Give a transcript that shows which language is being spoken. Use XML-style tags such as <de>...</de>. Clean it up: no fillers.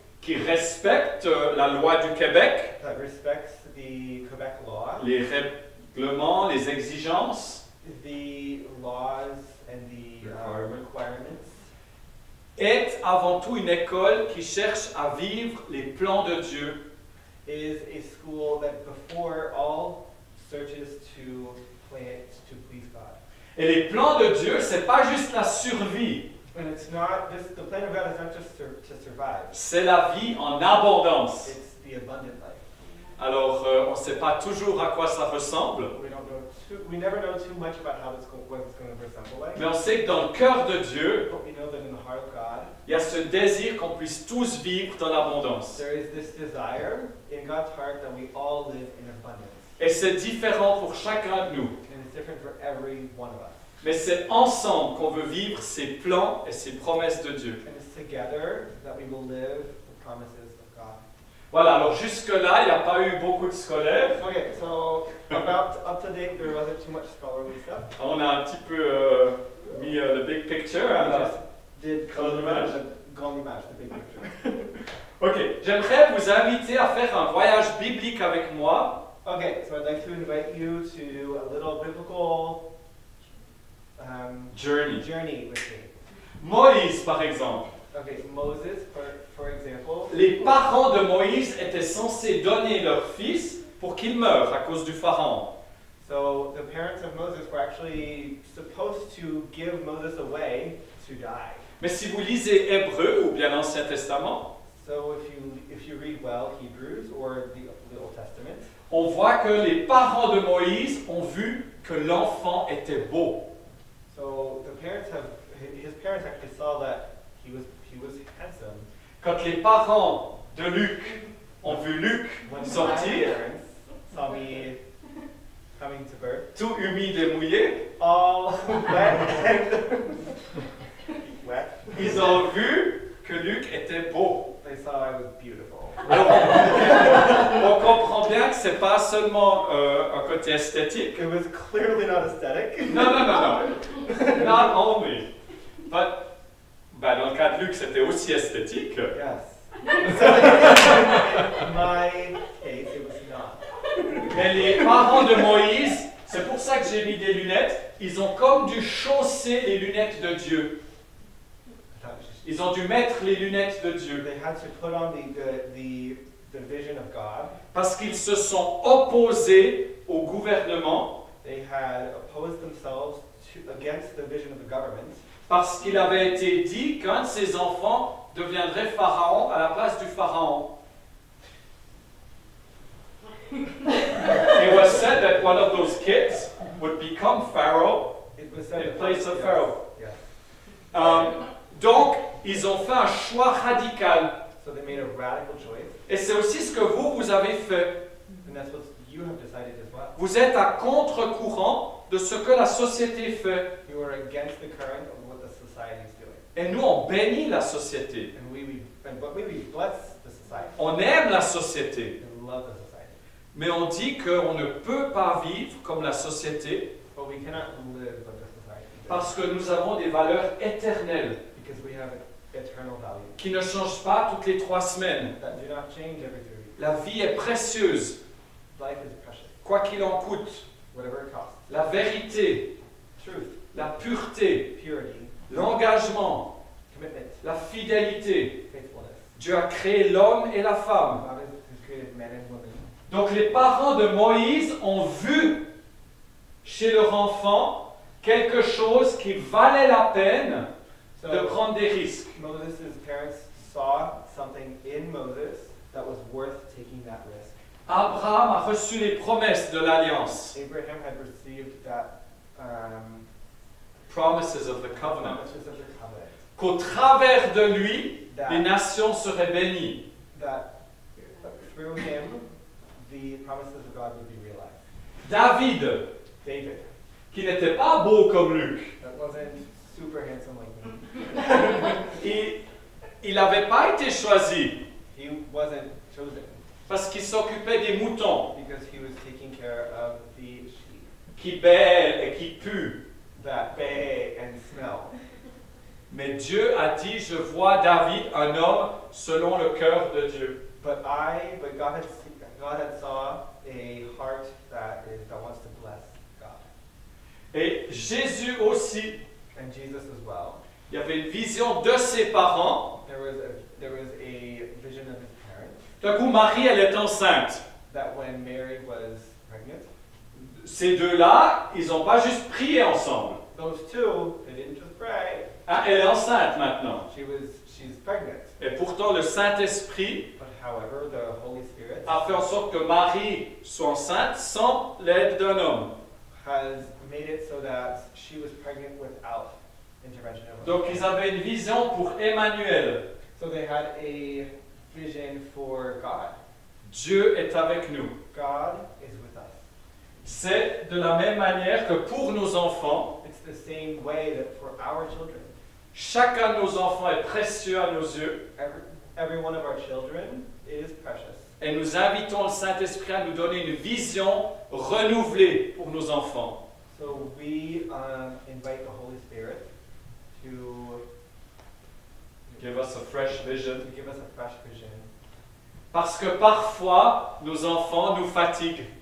<fr>qui respecte la loi du Québec,</fr> <en>That respects the Quebec law.</en> <fr>les règlements, les exigences,</fr> <en>The laws and the requirements.</en> <fr>est avant tout une école qui cherche à vivre les plans de Dieu.</fr> <en>Is a school that before all searches to please God.</en> <fr>Et les plans de Dieu, c'est pas juste la survie,</fr> <en>And it's not this. The plan of God is not just to survive.</en> <fr>c'est la vie en abondance.</fr> <en>It's the abundant life.</en> <fr>Alors, on ne sait pas toujours à quoi ça ressemble,</fr> <en>We never know too much about what it's going to resemble like.</en> <fr>mais on sait que dans le cœur de Dieu,</fr> <en>But we know that in the heart of God,</en> <fr>il y a ce désir qu'on puisse tous vivre dans l'abondance.</fr> <en>there is this desire in God's heart that we all live in abundance.</en> <fr>Et c'est différent pour chacun de nous.</fr> <en>And it's different for every one of us.</en> <fr>Mais c'est ensemble qu'on veut vivre ces plans et ces promesses de Dieu.</fr> <en>And it's together that we will live the promises of God.</en> <fr>Voilà, alors jusque-là, il n'y a pas eu beaucoup de scolaires.</fr> <en>Okay, so about up to date, there wasn't too much scholarly stuff.</en> <fr>On a un petit peu mis le</fr> <en>big picture. We Hein, just did</en> <fr>Grande image. Grande image,</fr> <en>the big picture.</en> <fr>Ok, j'aimerais vous inviter à faire un voyage biblique avec moi.</fr> <en>Okay, so I'd like to invite you to a little biblical Journey. journey with me.</en> <fr>Moïse, par exemple.</fr> <en>Okay, Moses, for example.</en> <fr>Les parents de Moïse étaient censés donner leur fils pour qu'il meure à cause du Pharaon.</fr> <en>So the parents of Moses were actually supposed to give Moses away to die.</en> <fr>Mais si vous lisez Hébreu ou bien l'Ancien Testament,</fr> <en>So if you read well Hebrews or the Old Testament,</en> <fr>on voit que les parents de Moïse ont vu que l'enfant était beau.</fr> <en>so his parents actually saw that he was handsome.</en> <fr>Quand les parents de Luc ont vu Luc</fr> <en>When my</en> <fr>sortir,</fr> <en>parents saw me coming to birth,</en> <fr>tout humide et mouillé,</fr> <en>all wet and wet,</en> <fr>ils ont vu que Luc était beau.</fr> <en>they saw I was beautiful.</en> <fr>Alors, on comprend bien que c'est pas seulement un côté esthétique.</fr> <en>It was clearly not aesthetic.</en> <fr>Non.</fr> <en>Not only. But,</en> <fr>dans le cas de Luc, c'était aussi esthétique.</fr> <en>Yes. So in my case, it was not.</en> <fr>Mais les parents de Moïse, c'est pour ça que j'ai mis des lunettes, ils ont comme dû chausser les lunettes de Dieu. Ils ont dû mettre les lunettes de Dieu.</fr> <en>They had to put on the vision of God.</en> <fr>Parce qu'ils se sont opposés au gouvernement,</fr> <en>They had opposed themselves against the vision of the government.</en> <fr>parce qu'il avait été dit qu'un de ses enfants deviendrait pharaon à la place du pharaon.</fr> <en>It was said that one of those kids would become Pharaoh It was said in place of yes, Pharaoh. yes.</en> <fr>Donc, ils ont fait un choix radical.</fr> <en>So they made a radical choice,</en> <fr>Et c'est aussi ce que vous avez fait.</fr> <en>and that's what you have decided as well.</en> <fr>Vous êtes à contre-courant de ce que la société fait.</fr> <en>You are against the current of what the society is doing,</en> <fr>Et nous, on bénit la société.</fr> <en>but we bless the society.</en> <fr>On aime la société.</fr> <en>We love the society,</en> <fr>Mais on dit qu'on ne peut pas vivre comme la société</fr> <en>but we cannot live like the society does,</en> <fr>parce que nous avons des valeurs éternelles</fr> <en>because we have eternal values</en> <fr>qui ne changent pas toutes les 3 semaines.</fr> <en>that do not change every 3 weeks.</en> <fr>La vie est précieuse,</fr> <en>Life is precious,</en> <fr>quoi qu'il en coûte.</fr> <en>whatever it costs.</en> <fr>La vérité,</fr> <en>Truth,</en> <fr>la pureté,</fr> <en>purity,</en> <fr>l'engagement,</fr> <en>commitment,</en> <fr>la fidélité.</fr> <en>faithfulness.</en> <fr>Dieu a créé l'homme et la femme.</fr> <en>God has created man and woman.</en> <fr>Donc les parents de Moïse ont vu chez leur enfant quelque chose qui valait la peine</fr> <en>So</en> <fr>de prendre des risques.</fr> <en>Moses' parents saw something in Moses that was worth taking that risk.</en> <fr>Abraham a reçu les promesses de l'alliance,</fr> <en>Abraham had received that promises of the covenant, promises of the covenant,</en> <fr>qu'au travers de lui, les</fr> <en>that,</en> <fr>nations seraient bénies.</fr> <en>that through him the promises of God would be realized.</en> <fr>David,</fr> <en>David,</en> <fr>qui n'était pas beau comme Luc,</fr> <en>that wasn't super handsome like me.</en> <fr>il n'avait pas été choisi</fr> <en>He wasn't chosen</en> <fr>parce qu'il s'occupait des moutons</fr> <en>because he was taking care of the sheep</en> <fr>qui bêlent et qui puent.</fr> <en>that bay and smell.</en> <fr>Mais Dieu a dit, je vois David, un homme selon le cœur de Dieu.</fr> <en>But God had saw a heart that wants to bless God.</en> <fr>Et Jésus aussi,</fr> <en>And Jesus as well.</en> <fr>il y avait une vision de ses parents.</fr> <en>There was a vision of his parents</en> <fr>D'un coup, Marie, elle est enceinte.</fr> <en>that when Mary was pregnant,</en> <fr>Ces deux-là, ils n'ont pas juste prié ensemble.</fr> <en>those two, they didn't just pray.</en> <fr>Ah, elle est enceinte maintenant.</fr> <en>She's pregnant.</en> <fr>Et pourtant, le Saint-Esprit</fr> <en>But however, the Holy Spirit</en> <fr>a fait en sorte que Marie soit enceinte sans l'aide d'un homme.</fr> <en>has made it so that she was pregnant without intervention of</en> <fr>Donc, ils avaient une vision pour Emmanuel.</fr> <en>So they had a vision for God.</en> <fr>Dieu est avec nous.</fr> <en>God is with us.</en> <fr>C'est de la même manière que pour nos enfants,</fr> <en>It's the same way that for our children,</en> <fr>chacun de nos enfants est précieux à nos yeux.</fr> <en>every one of our children is precious.</en> <fr>Et nous invitons le Saint-Esprit à nous donner une vision renouvelée pour nos enfants.</fr> <en>So we invite the Holy Spirit to Give us a fresh vision. give us a fresh vision.</en> <fr>Parce que parfois, nos enfants nous fatiguent.</fr>